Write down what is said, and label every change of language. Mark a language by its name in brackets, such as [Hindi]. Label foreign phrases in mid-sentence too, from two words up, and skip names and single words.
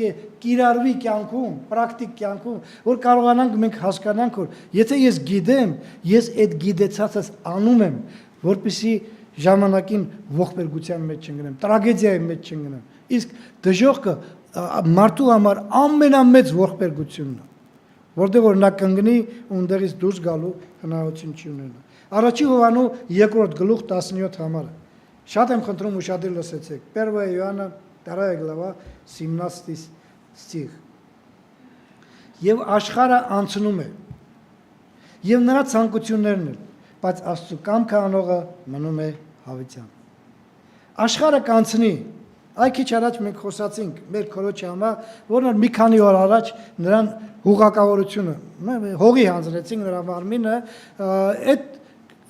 [Armenian] է կիրառվի կյանքում, պրակտիկ կյանքում, որ կարողանանք մենք հասկանանք, որ եթե ես գիտեմ, ես այդ գիտեցածս անում եմ, որպեսզի ժամանակին ողբերգության մեջ չընկնեմ, տրագեդիայի մեջ չընկնեմ։ Իսկ դժոխքը մարդու համար ամենամեծ ողբերգությունն է, որտեղ որ նա կընկնի ու ընդեղից դուրս գալու հնարավորություն չի ունենա։ Առաջի Հովանու 2-րդ գլուխ 17 համարը։ Շատ եմ խնդրում ուշադիր լսեցեք։ 1 [Russian] Иоанна 2 глава 17 стих։ [Armenian] Եվ աշխարհը անցնում է, եւ նրա ցանկություններն էլ, բայց Աստծո կամքը անողը մնում է հավիտյան։ Աշխարհը կանցնի։ Այ քիչ առաջ մենք խոսացինք մեր քորոջի համար, որն մի քանի օր առաջ նրան հուղակավորությունը, հողի հանձնեցինք նրա մարմինը, այդ